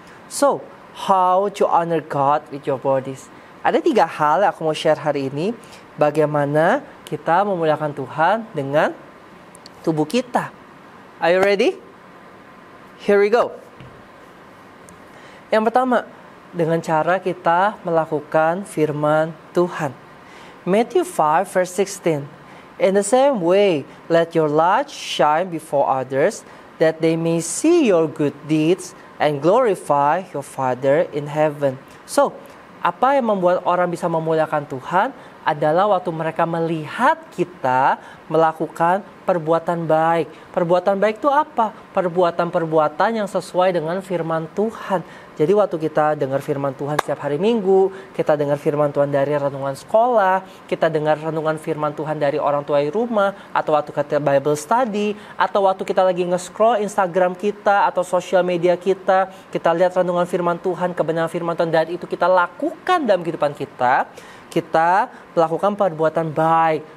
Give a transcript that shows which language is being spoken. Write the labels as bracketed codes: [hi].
[en] So, how to honor God with your bodies? [id] Ada 3 hal yang aku mau share hari ini. Bagaimana kita memuliakan Tuhan dengan tubuh kita. [en] Are you ready? Here we go. [id] Yang pertama, dengan cara kita melakukan firman Tuhan. [en] Matthew 5 verse 16. In the same way, let your light shine before others, that they may see your good deeds and glorify your Father in heaven. [id] So, apa yang membuat orang bisa memuliakan Tuhan adalah waktu mereka melihat kita melakukan perbuatan baik. Perbuatan baik itu apa? Perbuatan-perbuatan yang sesuai dengan firman Tuhan. Jadi waktu kita dengar firman Tuhan setiap hari Minggu, kita dengar firman Tuhan dari renungan sekolah, kita dengar renungan firman Tuhan dari orang tua di rumah, atau waktu kita Bible study, atau waktu kita lagi nge-scroll Instagram kita atau sosial media kita lihat renungan firman Tuhan, kebenaran firman Tuhan, dan itu kita lakukan dalam kehidupan kita melakukan perbuatan baik.